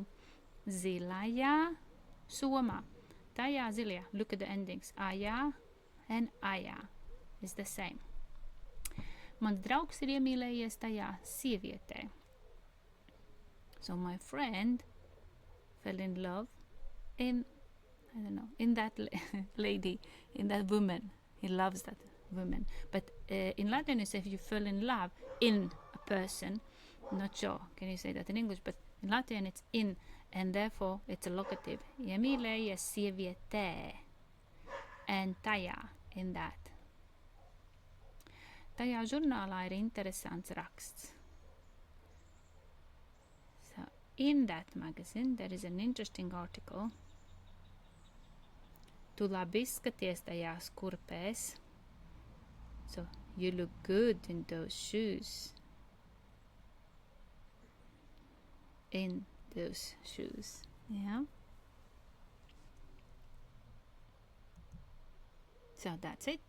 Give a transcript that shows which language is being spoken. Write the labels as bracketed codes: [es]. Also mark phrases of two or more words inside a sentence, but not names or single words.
[lv] Zilajā somā. Tajā zilajā. [en] Look at the endings. Ajā and ajā is the same. [lv] Mans draugs ir iemīlējies tajā sievietē. [en] So my friend fell in love in, I don't know, in that lady, in that woman. He loves that woman. But in Latin, you say if you fell in love in a person, not sure, can you say that in English? But in Latvian, it's in, and therefore it's a locative. [lv] Iemīlējies sievietē, [en] and tajā, in that. [lv] Tajā žurnālā ir interesants raksts. [en] So in that magazine there is an interesting article. [lv] Tu labi izskaties tajās kurpēs. [en] So you look good in those shoes. In those shoes. Yeah. So that's it.